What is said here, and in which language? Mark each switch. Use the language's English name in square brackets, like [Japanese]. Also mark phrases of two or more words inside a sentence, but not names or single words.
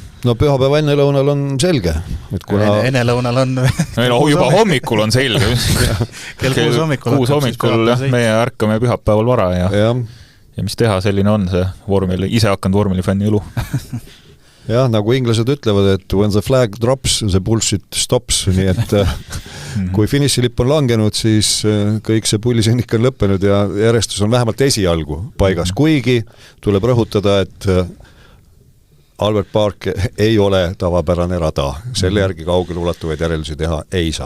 [Estonian] Pühapäeva ennelõunal on selge. Ennelõunal on... juba hommikul on selge. Kell 6 hommikul meie ärkame pühapäeval vara ja mis teha, selline on see ise hakanud vormelifänni elu. Jah, nagu inglased ütlevad, et [English] when the flag drops, the bullshit stops, [Estonian] nii et kui finišilipp on langenud, siis kõik see pullisõnnik on lõppenud ja järjestus on vähemalt esialgu paigas, kuigi tuleb rõhutada, et Albert Park ei ole tavapärane rada, selle järgi kaugel ulatuvaid järeldusi teha ei saa.